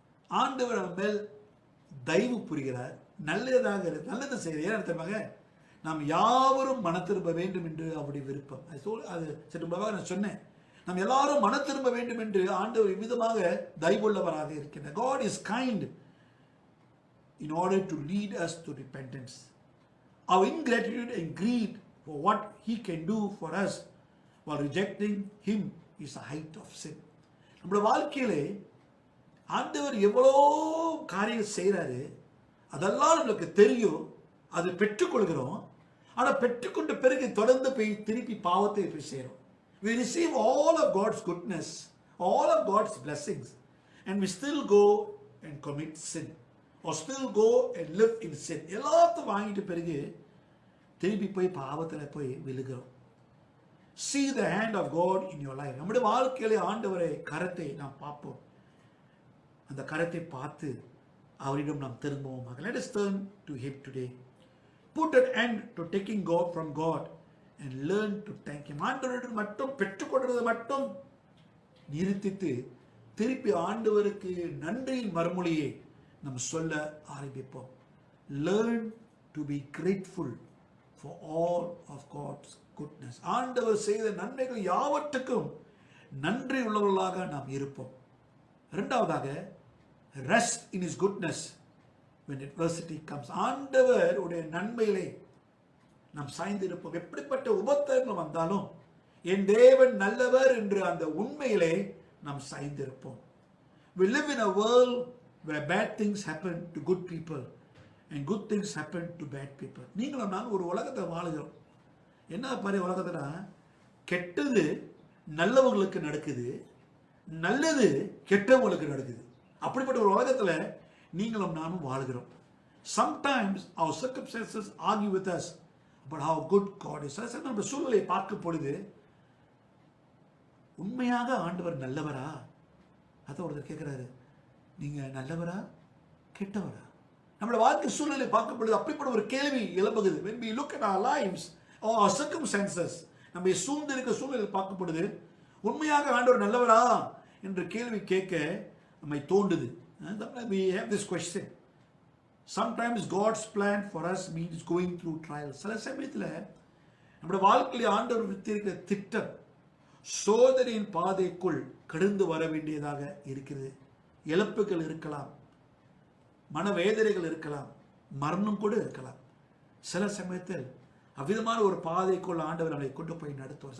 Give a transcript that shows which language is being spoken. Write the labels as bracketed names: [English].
[Tamil] ஆண்டவர் நம்ம மேல் தயவு புரிகிறார், நல்லது செய்கிறார். நாம் யாவரும் மன திரும்ப வேண்டும் என்று அவருடைய விருப்பம். அது சற்று முன்பாக நான் சொன்னேன், நாம் எல்லாரும் மன திரும்ப வேண்டும் என்று ஆண்டவர் விதமாக தயவுள்ளவராக இருக்கின்றார். [English] God is kind in order to lead us to repentance. Our ingratitude and greed for what he can do for us while rejecting him is the height of sin. [Tamil] நம்முடைய வாழ்க்கையிலே ஆண்டவர் எவ்வளோ காரியம் செய்கிறாரு, அதெல்லாம் நம்மளுக்கு தெரியும், அதை பெற்றுக்கொள்கிறோம். ஆனால் பெற்றுக்கொண்ட பிறகு தொடர்ந்து போய் திருப்பி பாவத்தை போய் சேரும். [English] We receive all of God's goodness, all of God's blessings, and we still go and commit sin, or still go and live in sin. [Tamil] எல்லாத்தையும் வாங்கிட்டு பிறகு திருப்பி போய் பாவத்தில் போய் விழுகிறோம். [English] See the hand of God in your life. [Tamil] நம்முடைய வாழ்க்கையிலே ஆண்டவரை கரத்தை நாம் பார்ப்போம். அந்த கரத்தை பார்த்து அவரிடம் நாம் திரும்புவோம். [English] Let us turn to him today. Put an end to taking God from God and learn to thank him. [Tamil] ஆண்டவரிடம் மட்டும் பெற்றுக்கொண்டது மட்டும் நிறுத்திட்டு திருப்பி ஆண்டவருக்கு நன்றியின் மறுமொழியை நாம் சொல்ல ஆரம்பிப்போம். [English] Learn to be grateful for all of God's goodness. [Tamil] ஆண்டவர் செய்த நன்மைகள் யாவற்றுக்கும் நன்றி உள்ளவர்களாக நாம் இருப்போம். இரண்டாவதாக, [English] rest in his goodness when adversity comes. [Tamil] ஆண்டவர் உடைய நன்மையிலே நாம் சாய்ந்து இருப்போம். எப்படிப்பட்ட உபத்திரங்கள் வந்தாலும் என் தேவன் நல்லவர் என்று அந்த உண்மையிலே நாம் சாய்ந்து இருப்போம். [English] We live in a world where bad things happen to good people and good things happen to bad people. [Tamil] நீங்களும் நான் ஒரு உலகத்தை வாழுகிறோம். என்ன பாரு உலகத்துல கெட்டது நல்லவங்களுக்கு நடக்குது, நல்லது கெட்டவங்களுக்கு நடக்குது. அப்படிப்பட்ட ஒரு உலகத்துல நீங்களும் நானும் வாழுகிறோம். [English] Sometimes our circumstances argue with us about how good God is. [Tamil] நம்ம சூழ்நிலையை பார்க்கும் பொழுது உண்மையாக ஆண்டவர் நல்லவரா? அதான் ஒருத்தர் கேட்கிறாரு, நீங்க நல்லவரா கெட்டவரா? நம்மளோட வாழ்க்கை சூழ்நிலை பார்க்கும் பொழுது அப்படிப்பட்ட ஒரு கேள்வி எழுப்புகிறது. [English] When we look at our lives or our circumstances, [Tamil] நம்ம சூழ்ந்து இருக்க சூழ்நிலை பார்க்கும் பொழுது உண்மையாக ஆண்டவர் நல்லவரா என்ற கேள்வி கேட்க நம்மை தோண்டுது. [English] We have this question. Sometimes God's plan for us means going through trials. [Tamil] சில சமயத்தில் நம்முடைய வாழ்க்கையில் ஆண்டவர் வைத்திருக்கிற திட்டம் சோதனையின் பாதைக்குள் கடந்து வர வேண்டியதாக இருக்கிறது. இழப்புகள் இருக்கலாம், மனவேதனைகள் இருக்கலாம், மரணம் கூட இருக்கலாம். சில சமயத்தில் அவ்விதமான ஒரு பாதைக்குள் ஆண்டவர் நம்மை கொண்டு போய் நடத்துவார்.